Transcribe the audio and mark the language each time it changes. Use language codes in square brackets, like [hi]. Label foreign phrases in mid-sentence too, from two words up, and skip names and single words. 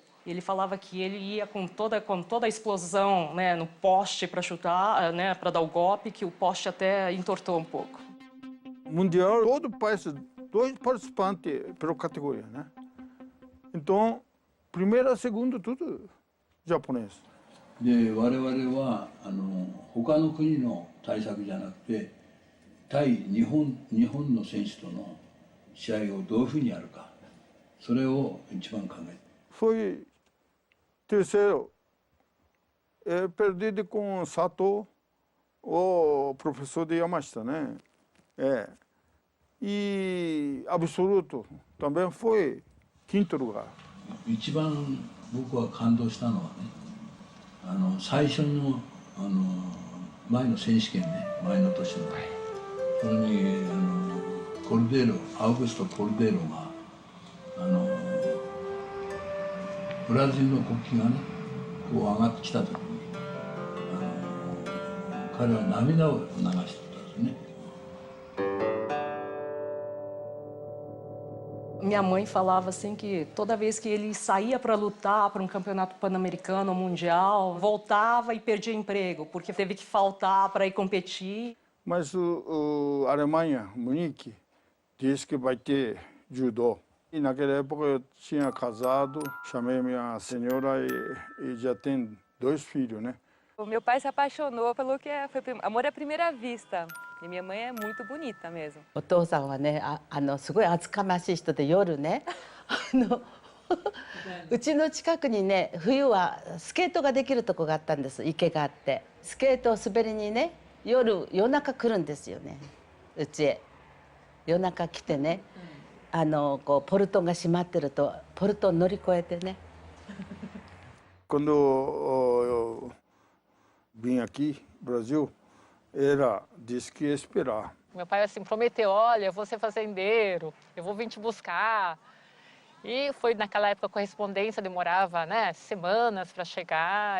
[pt] Ele falava que ele ia com toda a explosão, né, no poste para chutar, né, para dar o golpe, que o poste até entortou um pouco. Mundial, todo país, 2 participantes pela categoria, né? Então, primeiro, segundo, tudo japonês. [ja] で我々は他の国の対策じゃなくて対日本の選手との試合をどういうふうにやるかそれを一番考えて。 [pt] Foi terceiro, perdido com Sato, o professor de Yamashita, né? E absoluto também foi 5º lugar. [ja] 一番僕は感動したのはね。最初の前の選手権ね、前の年の、それにコルデーロ、アウグスト・コルデーロがブラジルの国旗がねこう上がってきた時に彼は涙を流してたんですね。 [pt] Minha mãe falava assim que toda vez que ele saía para lutar para um campeonato pan-americano ou mundial, voltava e perdia emprego, porque teve que faltar para ir competir. Mas a Alemanha, Munique, disse que vai ter judô. E naquela época eu tinha casado, chamei minha senhora e já tem 2 filhos, né? O meu pai se apaixonou pelo que foi amor à primeira vista. E minha mãe é muito bonita mesmo. [ja] お父さんはね、すごい厚かましい人で夜ね、うちの近くにね、冬はスケートができるとこがあったんです、池があって。スケートを滑りにね、夜中来るんですよね、うちへ。夜中来てね、こうポルトンが閉まってると、ポルトン乗り越えてね。 [pt] Quando eu vim aqui, Brasil, disse que ia esperar. Meu pai assim prometeu, olha, eu vou ser fazendeiro, eu vou vir te buscar. E foi naquela época a correspondência demorava, né, semanas para chegar.